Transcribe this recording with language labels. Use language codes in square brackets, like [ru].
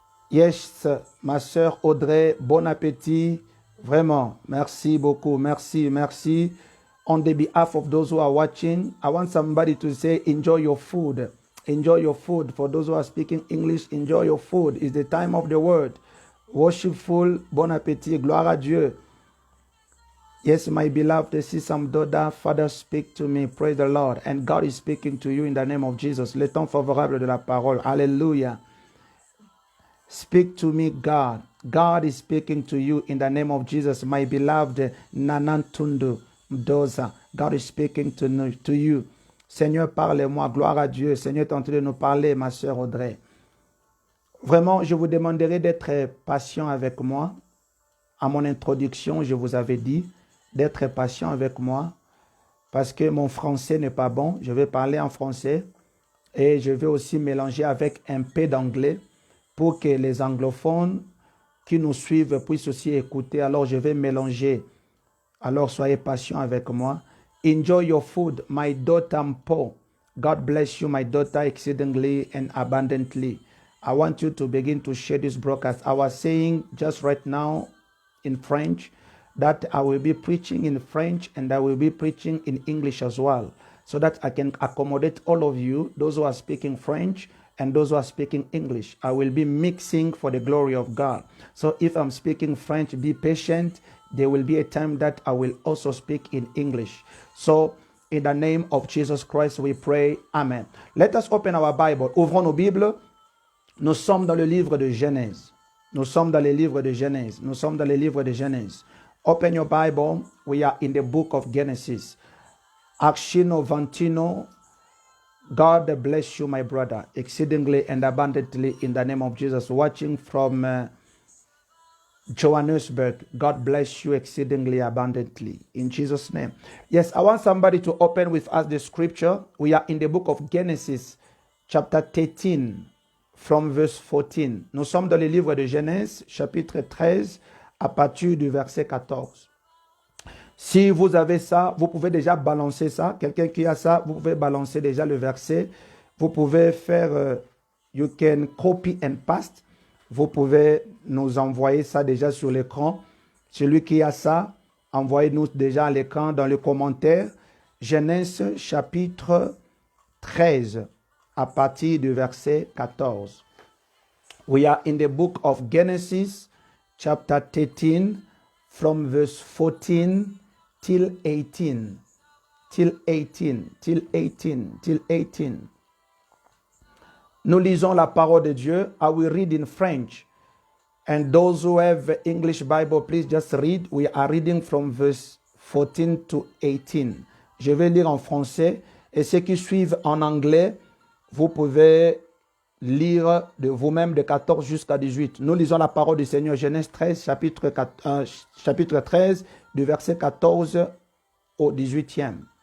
[fr] Yes, ma sœur Audrey, bon appétit. Vraiment, merci beaucoup. Merci, merci. [en] On the behalf of those who are watching, I want somebody to say, enjoy your food. Enjoy your food. For those who are speaking English, enjoy your food. It's the time of the word. Worshipful, [fr] bon appétit, gloire à Dieu. [en] Yes, my beloved, see some daughter, Father, speak to me. Praise the Lord. And God is speaking to you in the name of Jesus. [fr] Le temps favorable de la parole. [en] Hallelujah. Speak to me, God. God is speaking to you in the name of Jesus. My beloved Nanantundu Mdoza. God is speaking to you. [fr] Seigneur, parlez-moi. Gloire à Dieu. Seigneur est en train de nous parler, ma sœur Audrey. Vraiment, je vous demanderai d'être patient avec moi. À mon introduction, je vous avais dit d'être patient avec moi parce que mon français n'est pas bon. Je vais parler en français et je vais aussi mélanger avec un peu d'anglais pour que les anglophones qui nous suivent puissent aussi écouter. Alors, je vais mélanger. Alors, soyez patient avec moi. [en] Enjoy your food, my daughter Mpo. God bless you, my daughter, exceedingly and abundantly. I want you to begin to share this broadcast. I was saying just right now in French that I will be preaching in French and I will be preaching in English as well, so that I can accommodate all of you, those who are speaking French and those who are speaking English. I will be mixing for the glory of God. So if I'm speaking French, be patient. There will be a time that I will also speak in English. So in the name of Jesus Christ, we pray. Amen. Let us open our Bible. [fr] Ouvrons nos Bibles. Nous sommes dans le livre de Genèse. Nous sommes dans le livre de Genèse. Nous sommes dans le livre de Genèse. [en] Open your Bible. We are in the book of Genesis. Actino Vantino. God bless you, my brother, exceedingly and abundantly in the name of Jesus. Watching from Johannesburg. God bless you exceedingly abundantly in Jesus' name. Yes, I want somebody to open with us the scripture. We are in the book of Genesis, chapter 13, from verse 14. [fr] Nous sommes dans le livre de Genèse, chapitre 13, à partir du verset 14. Si vous avez ça, vous pouvez déjà balancer ça. Quelqu'un qui a ça, vous pouvez balancer déjà le verset. Vous pouvez faire, [en] you can copy and paste. [fr] Vous pouvez nous envoyer ça déjà sur l'écran. Celui qui a ça, envoyez-nous déjà à l'écran dans le commentaire. Genèse chapitre 13 à partir du verset 14. [en] We are in the book of Genesis chapter 13 from verse 14 till 18. Till 18. Till 18. Till 18. [fr] Nous lisons la parole de Dieu. [en] I will read in French. And those who have English Bible, please just read. We are reading from verse 14 to 18. [fr] Je vais lire en français. Et ceux qui suivent en anglais, vous pouvez lire de vous-même de 14 jusqu'à 18. Nous lisons la parole du Seigneur. Genèse 13, chapitre 13, du verset 14 au 18e.